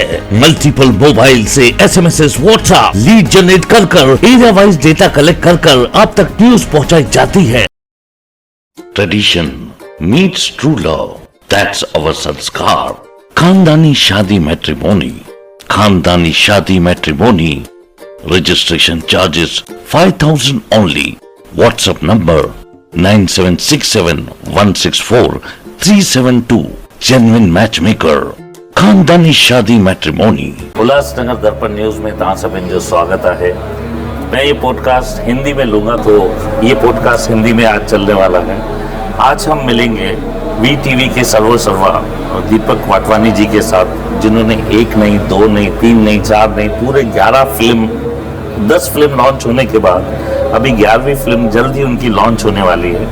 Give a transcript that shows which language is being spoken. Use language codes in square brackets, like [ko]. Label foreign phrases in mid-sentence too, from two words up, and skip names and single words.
[en] multiple mobile [hi] से SMS, व्हाट्सएप, [en] lead generate [hi] कर [en] area wise data collect [hi] कर आप तक न्यूज पहुंचाई जाती है। [en] tradition meets true love, that's our संस्कार। [hi] खानदानी शादी मैट्रिमोनी, खानदानी शादी मैट्रिमोनी, [en] registration charges 5,000 only. WhatsApp number 9767164372. Genuine matchmaker. [hi] खानदानी शादी मैट्रिमोनी। [sd] उल्लासनगर दर्पण न्यूज में तव्हां सभिनि जो स्वागत है। [hi] मैं ये पॉडकास्ट हिंदी में लूंगा, तो ये पॉडकास्ट हिंदी में आज चलने वाला है। आज हम मिलेंगे VTV के सर्वा दीपक वाटवानी जी के साथ, जिन्होंने 1 नहीं, 2 नहीं, 3 नहीं, 4 नहीं, पूरे 11 फिल्म, 10 फिल्म लॉन्च होने के बाद अभी 11वीं फिल्म जल्द ही उनकी लॉन्च होने वाली है।